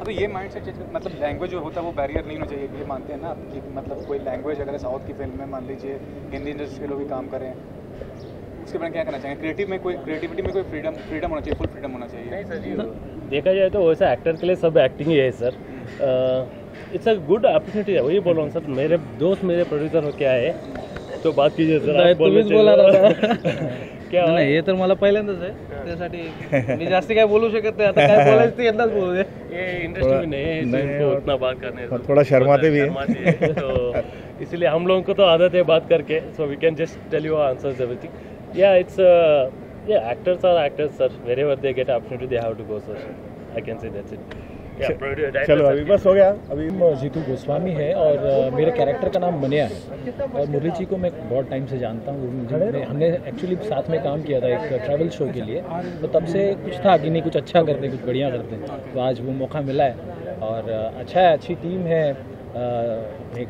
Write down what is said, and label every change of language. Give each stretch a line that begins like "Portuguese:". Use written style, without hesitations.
Hindi: अब ये mind set मतलब लैंग्वेज जो होता है वो बैरियर नहीं होना चाहिए, ये मानते हैं ना आप कि मतलब कोई लैंग्वेज अगर साउथ की फिल्म में मान लीजिए हिंदी इंडस्ट्री के लोग भी काम करें, उसके बारे में क्या करना चाहिए? क्रिएटिविटी में कोई फ्रीडम होना चाहिए, फुल फ्रीडम होना चाहिए? नहीं सर, ये देखा जाए तो वैसा एक्टर के लिए सब एक्टिंग ही है sir.
English: it's a good opportunity
Hindi: है, वही बोल रहा हूँ सर। मेरे दोस्त मेरे प्रोड्यूसर हो क्या है तो बात कीजिए सर।
Marathi: तुम्हीच बोला
Hindi: क्या
Marathi: नाही हे तर मला पहिल्यांदाच आहे, त्यासाठी मी जास्ती काय बोलू शकत नाही। आता काय बोलायचं ते यंदाच बोलू दे।
Hindi: ये इंडस्ट्री में नहीं है, तो इनको उतना बात करने और थोड़ा शर्माते भी हैं। तो इसलिए हम लोगों को तो आदत है बात करके,
English: So we can just tell you answers everything. या it's actors are actors sir, wherever they get opportunity they have to go sir, I can say that's it.
Hindi: चलो अभी बस हो गया। अभी जीतू गोस्वामी है और मेरे कैरेक्टर का नाम मनिया है और मुरली जी को मैं बहुत टाइम से जानता हूँ। हमने एक्चुअली साथ में काम किया था एक ट्रैवल शो के लिए, तो तब से कुछ था कि नहीं कुछ अच्छा करते, कुछ बढ़िया करते, तो आज वो मौका मिला है और अच्छा है, अच्छी टीम है।